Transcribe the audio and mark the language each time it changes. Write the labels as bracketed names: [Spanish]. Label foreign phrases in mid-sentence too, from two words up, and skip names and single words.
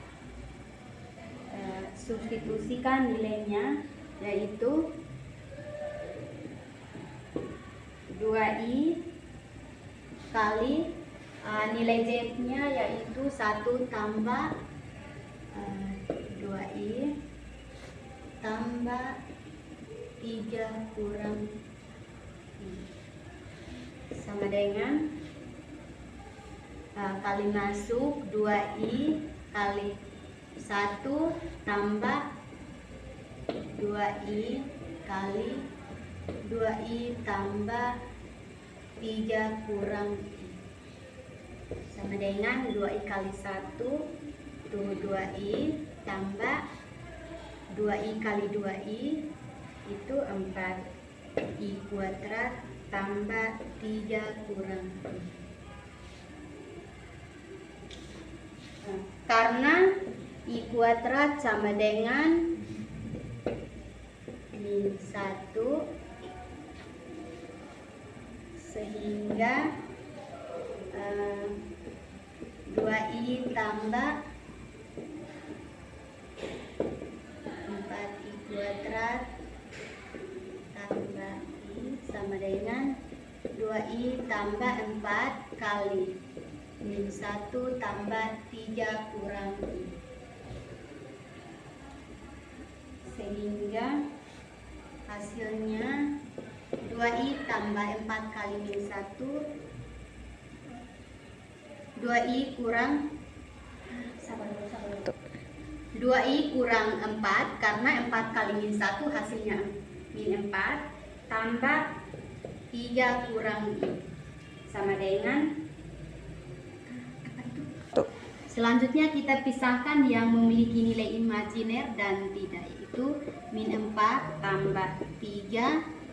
[Indonesian] substitusikan nilainya, yaitu 2i kali nilai Z-nya yaitu 1 tambah 2i tambah 3 kurang I sama dengan kali masuk 2i kali 1 tambah 2i kali 2i tambah 3 kurang I sama dengan 2i kali 1 itu 2i tambah 2i kali 2i itu 4i kuadrat tambah 3 kurang I. Karena I kuadrat sama dengan min 1, sehingga 2i tambah 4i kuadrat tambah I sama dengan 2i tambah 4 kali min 1 tambah 3 kurang I, sehingga hasilnya 2i tambah 4 kali min 1 2i kurang 2i kurang 4 karena 4 kali min 1 hasilnya min 4 tambah 3 kurang I sama dengan selanjutnya kita pisahkan yang memiliki nilai imajiner dan tidak, yaitu min 4 tambah 3